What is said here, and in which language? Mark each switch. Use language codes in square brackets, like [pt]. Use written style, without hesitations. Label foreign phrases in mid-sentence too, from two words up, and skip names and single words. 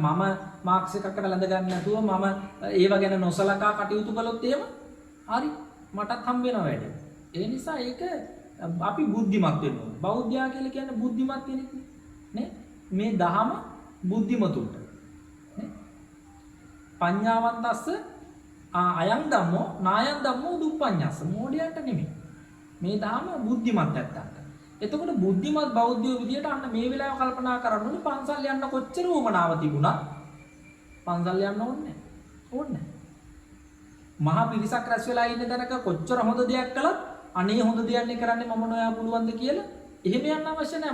[si] මම මාක්ස් එකකට ලඳ ගන්න නැතුව මම ඒව ගැන නොසලකා කටයුතු කළොත් එහෙම හරි මටත් හම්බ වෙනවා වැඩ. ඒ නිසා ඒක අපි බුද්ධිමත් වෙන්න ඕනේ. බෞද්ධයා කියලා කියන්නේ බුද්ධිමත් කෙනෙක් නේ. මේ දහම බුද්ධිමතුන්ට නේ. [pi] පඤ්ඤාවන්තස්ස අයං ධම්මෝ නායං ධම්මෝ දුප්පඤ්ඤස්ස. [si] මෝඩයන්ට නෙමෙයි. මේ දහම බුද්ධිමත් ඇත්තන්ට. එතකොට බුද්ධිමත් බෞද්ධයෝ විදියට අන්න මේ වෙලාව කල්පනා කරන්න ඕනේ පන්සල් යන්න කොච්චර උමනාව තිබුණා පන්සල් යන්න ඕනේ නැහැ. මහා පිරිසක් රැස් වෙලා ඉන්න තැනක කොච්චර හොඳ දෙයක් කළත් අනේ හොඳ දෙයක් කරන්නේ මම නොයා පුළුවන්ද කියලා එහෙම යන්න අවශ්‍ය නැහැ.